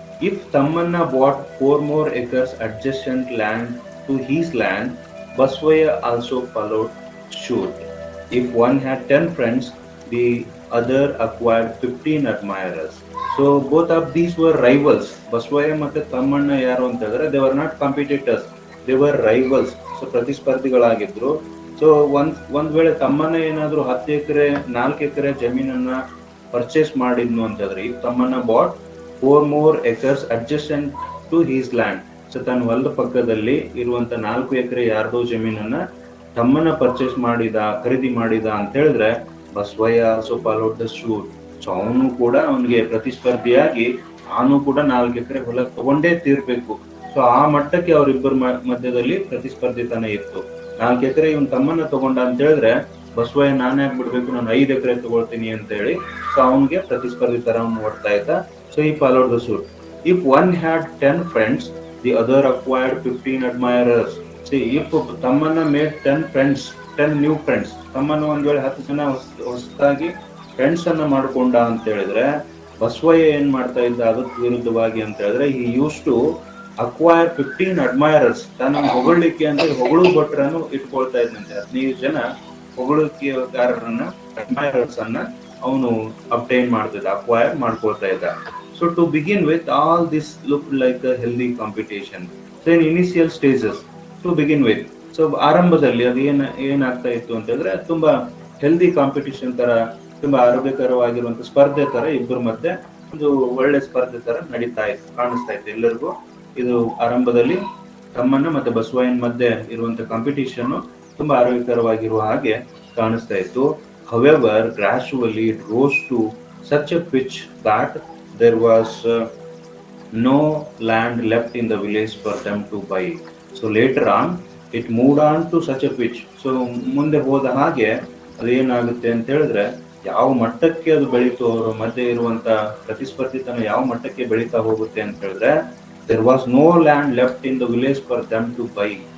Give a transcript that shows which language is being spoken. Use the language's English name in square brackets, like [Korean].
[English] If Tamanna bought 4 more acres adjacent land to his land, Baswaya also followed suit. If one had 10 friends, the other acquired 15 admirers. So both of these were rivals. Baswaya [Kannada] ಮತ್ತೆ ತಮ್ಮಣ್ಣ ಯಾರು ಅಂತಂದ್ರೆ [English] they were not competitors, they were rivals. [Kannada] So ಪ್ರತಿಸ್ಪರ್ಧಿಗಳಾಗಿದ್ರು. So ಒಂದ್ ವೇಳೆ ತಮ್ಮಣ್ಣ ಏನಾದ್ರು 10 ಎಕರೆ 4 ಎಕರೆ ಜಮೀನನ್ನ purchase ಮಾಡಿದ್ನು ಅಂತಂದ್ರೆ, ಈ Thammanna [English] Bought 4 more acres adjacent to his land. [Kannada] So ತನ್ನ ಹೊಲದ ಪಕ್ಕದಲ್ಲಿ ಇರುವಂತ 4 ಎಕರೆ ಯಾರ್ದೋ ಜಮೀನನ್ನ ತಮ್ಮನ್ನ ಪರ್ಚೇಸ್ ಮಾಡಿದ, ಖರೀದಿ ಮಾಡಿದ ಅಂತ ಹೇಳಿದ್ರೆ, Basavayya [English] Also followed the suit. [Kannada] So ಅವನು ಕೂಡ ಅವನಿಗೆ ಪ್ರತಿಸ್ಪರ್ಧಿಯಾಗಿ ಅವನು ಕೂಡ 4 ಎಕರೆ ಹೊಲ ತಗೊಂಡೇ ತೀರ್ಬೇಕು. ಸೊ ಆ ಮಟ್ಟಕ್ಕೆ ಅವರಿಬ್ಬರ ಮಧ್ಯದಲ್ಲಿ ಪ್ರತಿಸ್ಪರ್ಧಿತನ ಇತ್ತು. 4 ಎಕರೆ ಇವನ್ ತಮ್ಮನ್ನ ತಗೊಂಡ ಅಂತ ಹೇಳಿದ್ರೆ, ಬಸವಯ್ಯ ನಾನೇ ಆಗ್ಬಿಡ್ಬೇಕು, ನಾನು 5 ಎಕರೆ ತಗೊಳ್ತೀನಿ ಅಂತ ಹೇಳಿ ಸೊ ಅವನ್ಗೆ ಪ್ರತಿಸ್ಪರ್ಧಿ ತರ ನೋಡ್ತಾ ಇದ್ದ. [English] So ಈ followed the suit. If one had 10 friends, the other acquired 15 admirers. See, if [Kannada] ತಮ್ಮನ್ನ [English] made 10 friends, 10 new friends, [Kannada] ತಮ್ಮನ್ನ ಒಂದ್ ವೇಳೆ 10 ಜನ ಹೊಸದಾಗಿ ಫ್ರೆಂಡ್ಸ್ ಅನ್ನ ಮಾಡ್ಕೊಂಡ ಅಂತ ಹೇಳಿದ್ರೆ, ಬಸವಯ್ಯ ಏನ್ ಮಾಡ್ತಾ ಇದ್ದ ಅದಕ್ಕೆ ವಿರುದ್ಧವಾಗಿ ಅಂತ ಹೇಳಿದ್ರೆ, ಈ [English] Use to acquire 15 admirers. [Kannada] ತನ್ನ ಹೊಗಳಿಕೆ ಅಂತ ಹೊಗಳು ಭಟ್ರನ್ನು ಇಟ್ಕೊಳ್ತಾ ಇದ್ದಂತೆ. 15 ಜನ ಹೊಗಳಿಕೆಗಾರರನ್ನ, admirers ಅನ್ನ ಅವನು ಅಬ್ಟೈನ್ ಮಾಡ್ತಿದ್ದ, ಅಕ್ವೈರ್ ಮಾಡ್ಕೊಳ್ತಾ ಇದ್ದ. [English] So to begin with, all this looked like a healthy competition. So in initial stages, to begin with, [Kannada] so ಆರಂಭದಲ್ಲಿ ಅದು ಏನಾಗ್ತಾ ಇತ್ತು ಅಂತಂದ್ರೆ, ತುಂಬಾ [English] healthy competition [Kannada] ತರ, ತುಂಬಾ ಆರೋಗ್ಯಕರವಾಗಿರುವಂತ ಸ್ಪರ್ಧೆ ತರ ಇಬ್ಬರ ಮಧ್ಯೆ ಒಂದು ಒಳ್ಳೆ ಸ್ಪರ್ಧೆ ತರ ನಡೀತಾ ಇತ್ತು, ಕಾಣಿಸ್ತಾ ಇತ್ತು ಎಲ್ಲರಿಗೂ. ಇದು ಆರಂಭದಲ್ಲಿ ತಮ್ಮಣ್ಣ ಮತ್ತೆ ಬಸವಯ್ಯನ ಮಧ್ಯೆ ಇರುವಂತ ಕಾಂಪಿಟಿಷನ್ ತುಂಬಾ ಆರೋಗ್ಯಕರವಾಗಿರುವ ಹಾಗೆ ಕಾಣಿಸ್ತಾ ಇತ್ತು. [English] However, gradually it rose to such a pitch that there was no land left in the village for them to buy. So later on it moved on to such a pitch. [Kannada] So ಮುಂದೆ ಹೋದ ಹಾಗೆ ಅದೇನಾಗುತ್ತೆ ಅಂತ ಹೇಳಿದ್ರೆ, ಯಾವ ಮಟ್ಟಕ್ಕೆ ಅದು ಬೆಳೀತು, ಅವರ ಮಧ್ಯೆ ಇರುವಂತ ಪ್ರತಿಸ್ಪರ್ಧಿತನ ಯಾವ ಮಟ್ಟಕ್ಕೆ ಬೆಳೀತಾ ಹೋಗುತ್ತೆ ಅಂತ ಹೇಳಿದ್ರೆ, [English] there was no land left in the village for them to buy.